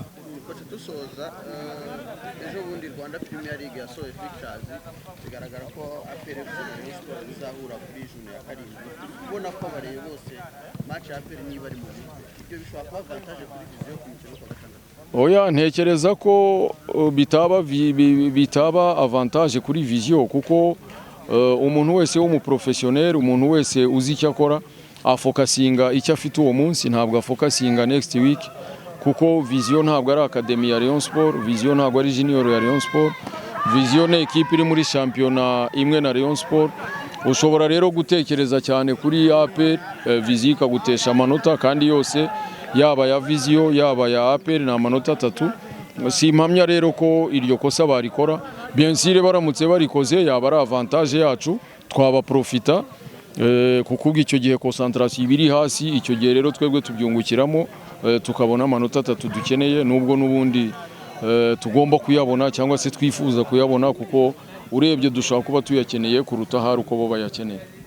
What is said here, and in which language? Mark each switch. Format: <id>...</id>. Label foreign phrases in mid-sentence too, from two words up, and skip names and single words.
<rw>Dusoza ejo bundi Rwanda Premier League yasohoye fixtures bigaragara ko APR Sport bizahura kuri june ya karindwi ubona ko bareye bose match ya APR niba ari mu ibyo bishobora kuba avantage kuri Vision ku mukino wa gatandatu. Oya ntekereza ko bitaba avantage kuri Vision kuko umuntu wese w'umuprofessionnel umuntu wese uzi icyo akora afokasinga icyo afite uwo munsi ntabwo afokasinga</rw> <en>next week</en> <rw>kuko Vision ntabwo ari academy ya Rayon Sport Vision ntabwo ari junior ya Rayon Sport Vision ni equipe iri muri championnat imwe na Rayon Sport ushobora rero gutekereza cyane kuri APR Vision ikagutesha amanota kandi yose yaba ya Vision yaba ya APR na amanota 3 si impamya rero ko iryo kosa barikora</rw> <fr>bien sûr</fr> <rw>baramutse barikoze yaba ari avantage yacu twaba profita kuko icyo gihe concentration ibiri hasi icyo gihe rero twebwe tubyungukiramo tukabona amanota 3 dukeneye nubwo nubundi tugomba kuyabona cyangwa se twifuza kuyabona kuko urebye dushaka kuba tuyakeneye kuruta hari uko bo bayakeneye.</rw>